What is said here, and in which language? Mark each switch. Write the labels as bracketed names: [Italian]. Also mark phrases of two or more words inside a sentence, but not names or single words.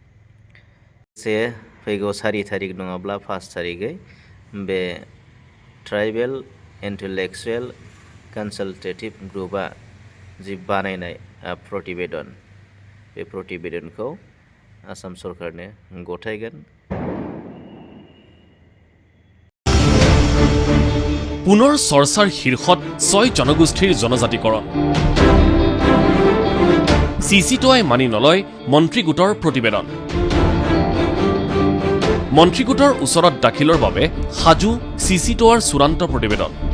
[Bodo] फैगौ 4 तारिख नङाब्ला 5 तारिखै बे ट्राइबेल इन्टेलेक्चुवेल कनसालटेटिभ ग्रुपआ जि बानायनाय प्रतिवेदन बे प्रतिवेदनखौ आसाम सरकारनो गथायगोन। [Assamese] পুনৰ চৰ্চাৰ শীৰ্ষত 6 জনগোষ্ঠীৰ জনজাতিকৰণ। CCTOAই মানি নলয় মন্ত্ৰী গোটৰ প্ৰতিবেদন। মন্ত্ৰী গোটৰ ওচৰত দাখিলৰ বাবে সাজু CCTOAৰ চূড়ান্ত প্ৰতিবেদন।